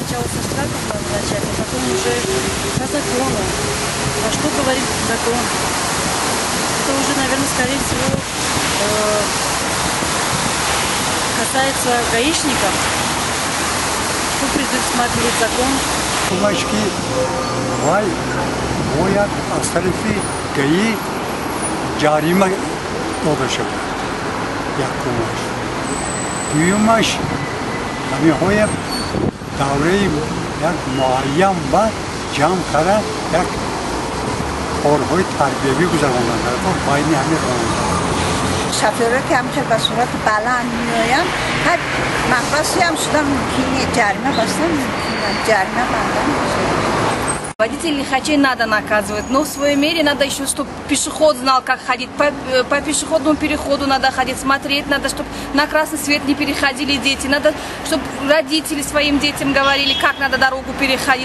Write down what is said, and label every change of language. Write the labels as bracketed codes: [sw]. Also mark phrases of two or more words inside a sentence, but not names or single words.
[ru] сначала со штрафом надо начать, а потом уже по закону. А что говорит закон? Это уже, наверное, скорее всего, касается гаишников. Что предусматривает закон? [tg] Кумачки, вай, боят, астарифи, гаи, джарима додашаб. Як кумаш. Дуюмаш, ҳамиҳоя давраи як муайян ба ҷамъ карда як корҳои тарбиявӣ гузаронданд байни ҳамин ронанда. [fa] شافیرها که همیشه به صورت بلند میآیند هر مقصدی هم شدن ممکنه جریمه بستن ممکنه جریمه بندن. [ru] Водителей лихачей надо наказывать, но в своей мере надо еще, чтобы пешеход знал, как ходить. По пешеходному переходу надо ходить, смотреть, надо, чтобы на красный свет не переходили дети, надо, чтобы родители своим детям говорили, как надо дорогу переходить.